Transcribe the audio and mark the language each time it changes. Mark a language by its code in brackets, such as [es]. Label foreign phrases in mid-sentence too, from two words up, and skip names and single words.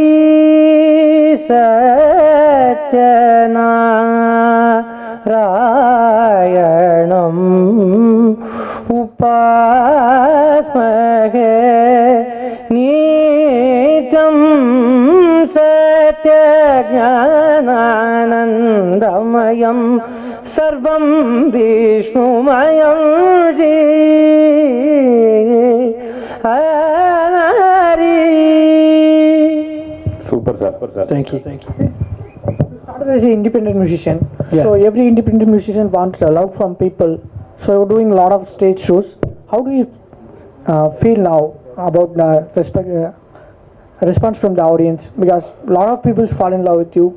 [sa] सत्यनारायणम् उपास्महे नित्यम्, सत्यज्ञानानन्दमयम् सर्वम् विष्णुमयम् जी हरि. [en] Super sir. Thank you. Started as an independent musician. Yeah. So every independent musician wants a love from people. So you're doing a lot of stage shows. How do you feel now about the response from the audience? Because a lot of people fall in love with you.